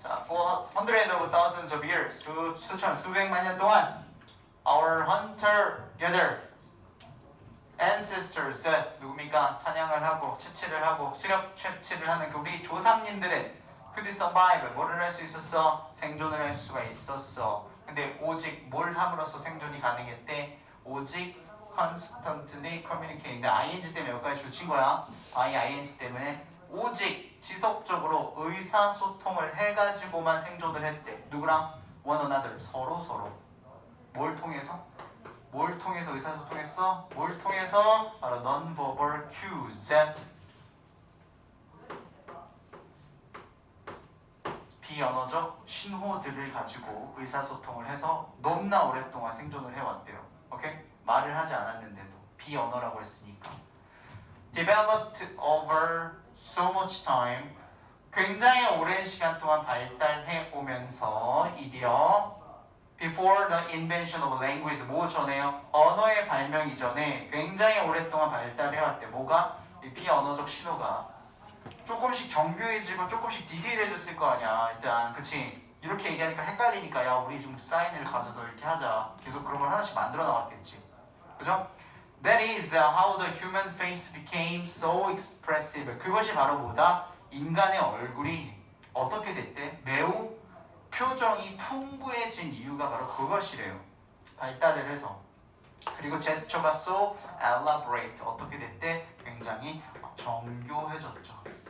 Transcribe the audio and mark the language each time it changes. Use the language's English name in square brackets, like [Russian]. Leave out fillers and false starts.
[English] 자, for hundreds of thousands of years, 수천 수백만 년 동안 our hunter-gatherer ancestors, [Korean] 누굽니까? 사냥을 하고 채취를 하고 수렵 채취를 하는 그 우리 조상님들은 [English] could survive, [Korean] 뭐를 할 수 있었어? 생존을 할 수가 있었어. 근데 오직 뭘 함으로써 생존이 가능했대? 오직 [English] constantly communicating. [Korean] ing 때문에 여기까지 줄친 거야. ing 때문에 오직 지속적으로 의사소통을 해가지고만 생존을 했대. 누구랑? [English] one another. [Korean] 서로. 뭘 통해서? 뭘 통해서 의사소통했어? 뭘 통해서? 바로 [English] non-verbal cues. [Korean] 비언어적 신호들을 가지고 의사소통을 해서 너무나 오랫동안 생존을 해왔대요. 오케이? 말을 하지 않았는데도 비언어라고 했으니까. [English] Developed over so much time. [Korean] 굉장히 오랜 시간 동안 발달해 오면서 이디어 [English] before the invention of language [Korean] 뭐 전에요? 언어의 발명 이전에 굉장히 오랫동안 발달해 왔대. 뭐가? 이 비언어적 신호가 조금씩 정교해지고 조금씩 디테일해졌을 거 아니야. 일단 그치? 이렇게 얘기하니까 헷갈리니까 야 우리 좀 사인을 가져서 이렇게 하자. 계속 그런 걸 하나씩 만들어 나왔겠지. 그죠? [English] That is how the human face became so expressive. [Korean] 그것이 바로 뭐다? 인간의 얼굴이 어떻게 됐대? 매우 표정이 풍부해진 이유가 바로 그것이래요. 발달을 해서. 그리고 제스처가 [English] so elaborate. [Korean] 어떻게 됐대? 굉장히 정교해졌죠.